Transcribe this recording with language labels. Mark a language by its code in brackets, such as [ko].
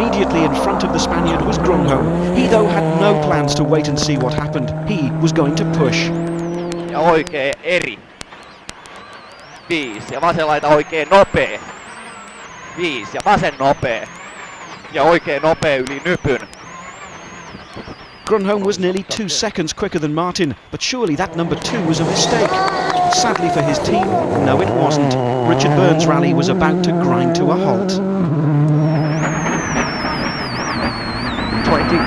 [en] In front of the Spaniard was Grönholm. He though had no plans to wait and see what happened. He was going to push. [fi] Ja oikein eri. 5 ja vasen laita oikein nopea. 5 ja vasen nopea. Ja oikein nopea yli nypyn. [en] Grönholm was nearly 2 seconds quicker than Martin, but surely that number 2 was a mistake. Sadly for his team, no it wasn't. Richard Burns' rally was about to grind to a halt. 20.